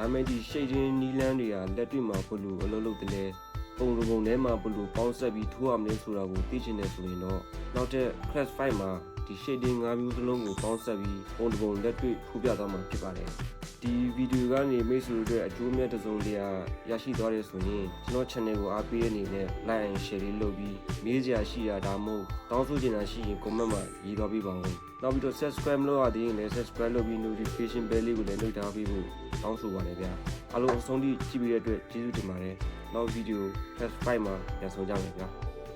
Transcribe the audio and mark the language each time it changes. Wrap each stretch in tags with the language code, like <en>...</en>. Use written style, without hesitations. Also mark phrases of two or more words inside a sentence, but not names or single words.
<my>မဲ့ဒီ shading နီလန်းတွေကလက်တွေ့မှာဘယ်လိုအလုပ်လုပ်တယ်လဲပုံစံပုံထဲမှာဘယ်လိုပေါင်းဆက်ပြီးထိုးရမလဲဆိုတာကိုသိချင်တယ်ဆိုရင် တော့နောက်ထပ် class 5မှာဒီ shading ၅မျိုးစလုံးကိုပေါင်းဆက်ပြီးပုံစံပုံလက်တွေ့ထိုးပြသွားမှာဖြစ်ပါတယ်ဒီဗီဒီယိုကနေမိတ်ဆွေတို့အတွက်အကျိုးမဲ့တစ်စုံတရာရရှိသွားတယ်ဆိုရင်ကျွန်တော် channel ကိုအားပေးတဲ့အနေနဲ့</my> <en>like and share</en> <my>လေးလုပ်ပြီးမေးစရာရှိတာဒါမှမဟုတ်တောင်းဆိုချင်တာရှိရင် comment မှာရေးသွားပေးပါဦးနောက်ပြီးတော့ subscribe လုပ်ရသေးရင်လည်း subscribe လုပ်ပြီး</my> <en>notification bell</en> <my>လေးကိုလည်းနှုတ်ထားပေးဖို့တောင်းဆိုပါတယ်ဗျာအားလုံးအဆုံးထိကြည့်ပြီးတဲ့အတွက်ကျေးဇူးတင်ပါတယ်နောက်ဗီဒီယို class 5မှာပြန်ဆုံကြမယ်ဗျာ</my>